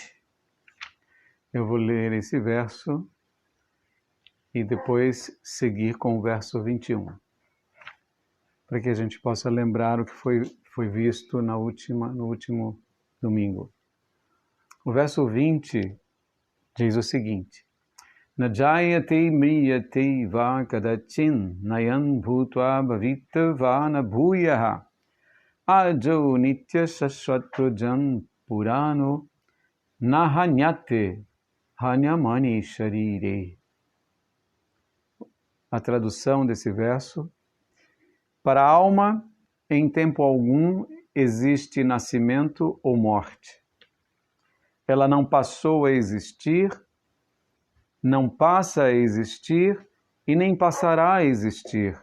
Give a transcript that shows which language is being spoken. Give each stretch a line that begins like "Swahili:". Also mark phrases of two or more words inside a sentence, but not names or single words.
Portuguese: Eu vou ler esse verso e depois seguir com o verso 21, para que a gente possa lembrar o que foi visto no último domingo. O verso 20 diz o seguinte:
Sanskrit: Najayate mriyate va kadachin nayan bhutva bhavita va na bhuyaha ajo nitya sashvatrujan purano nahanyate hanyamani sharire.
Portuguese: A tradução desse verso: para a alma, em tempo algum, existe nascimento ou morte. Ela não passou a existir, não passa a existir e nem passará a existir.